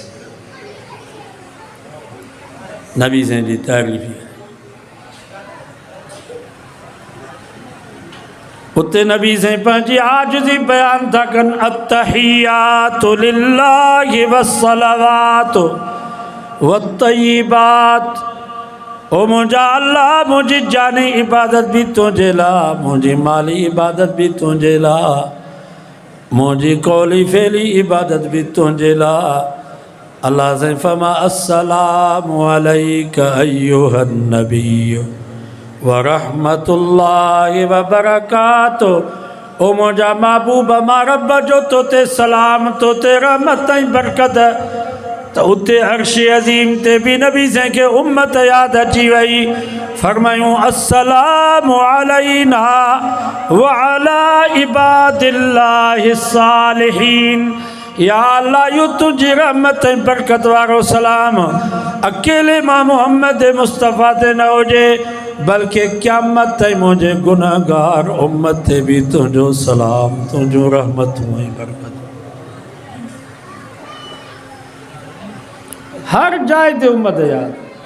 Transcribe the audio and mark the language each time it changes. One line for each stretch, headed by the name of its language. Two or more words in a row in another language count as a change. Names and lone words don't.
Sindhi: नबी साईं जी तारीफ़ आहे उते नबी साईं पंहिंजी आजिज़ी बयान था कनि
Arabic: التحيات لله والصلوات والطيبات
Sindhi: ओ मुंहिंजा अल्लाह मुंहिंजी जानी इबादत बि तुंहिंजे लाइ मुंहिंजी माली इबादत बि तुंहिंजे लाइ मुंहिंजी कौली फेली इबादत बि तुंहिंजे लाइ अल्लाह साईं फरमा
Arabic: السلام عليك أيها النبي ورحمة الله وبركاته
Sindhi: ओ मुंहिंजा महबूब मां रब जो तोते सलाम तोते रहमत ऐं बरकत त उते अर्श अज़ीम ते बि नबी साईं खे उम्मत यादि अची वई फरमायूं
Arabic: السلام علينا و على عباد الله الصالحين
Sindhi: या अल्लाह यो तुझी रहमत ऐं बरकत वारो सलाम अकेले मां मोहम्मद मुस्तफ़ा ते न हुजे बल्कि क़यामत ताईं मुंहिंजे गुनहगार उम्मत ते बि तुंहिंजो सलाम तुंहिंजो रहमतूं ऐं बरकत हर जाइ ते उम्मत यादि